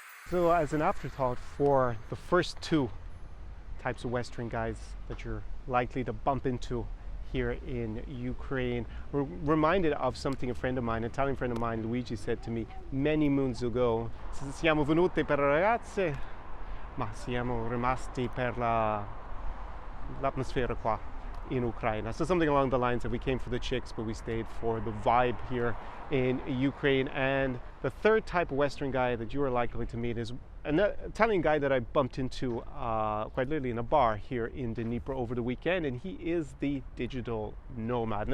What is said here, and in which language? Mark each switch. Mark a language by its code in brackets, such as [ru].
[en] So as an afterthought for the first 2 types of Western guys that you're likely to bump into here in Ukraine, we're reminded of something a friend of mine, an Italian friend of mine, Luigi, said to me many moons ago. [it] Siamo venuti per le ragazze, ma siamo rimasti per l'atmosfera qua in Ukraine. [en] So something along the lines of we came for the chicks, but we stayed for the vibe here in Ukraine. And the third type of Western guy that you are likely to meet is an Italian guy that I bumped into quite literally in a bar here in Dnipro over the weekend, and he is the digital nomad.